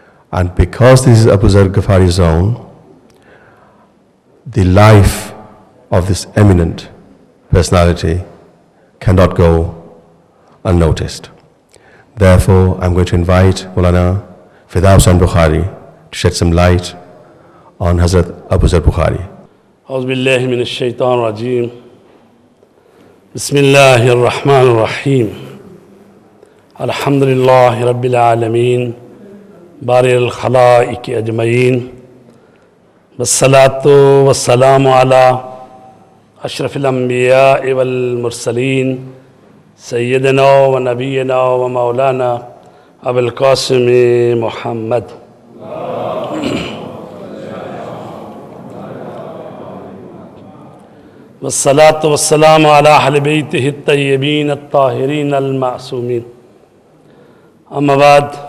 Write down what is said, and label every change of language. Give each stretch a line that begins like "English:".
English: And because this is Abu Zar Ghafari zone, the life of this eminent personality cannot go unnoticed. Therefore, I'm going to invite Maulana Fida Hussain Bukhari to shed some light on Hazrat Abu Zar Bukhari.
Arabic: أعوذ بالله من الشيطان الرجيم. بسم الله الرحمن الرحيم. الحمد لله رب العالمين بارئ الخلائق أجمعين، والصلاة والسلام على أشرف الأنبياء والمرسلين سیدنا و نبینا و مولانا ابو القاسم محمد والصلاة والسلام على أهل بيته الطيبين الطاهرين المعصومين اما بعد